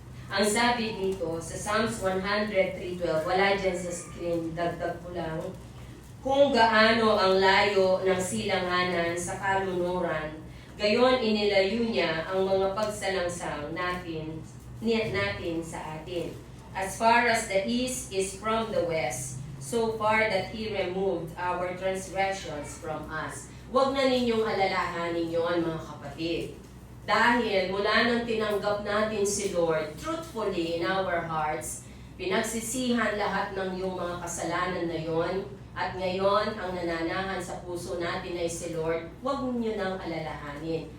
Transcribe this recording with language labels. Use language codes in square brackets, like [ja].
[tl] Ang sabi dito sa Psalms 103:12, wala dyan sa screen, dagdag ko lang, kung gaano ang layo ng silanganan sa kalunuran, gayon inilayo niya ang mga pagsalangsang natin sa atin. [en] As far as the east is from the west, so far that He removed our transgressions from us. [tl] Huwag na ninyong alalahanin yun, mga kapatid. Dahil mula nang tinanggap natin si Lord [en] truthfully in our hearts, [tl] pinagsisihan lahat ng iyong mga kasalanan na yon, at ngayon ang nananahan sa puso natin ay si Lord, huwag niyo nang alalahanin.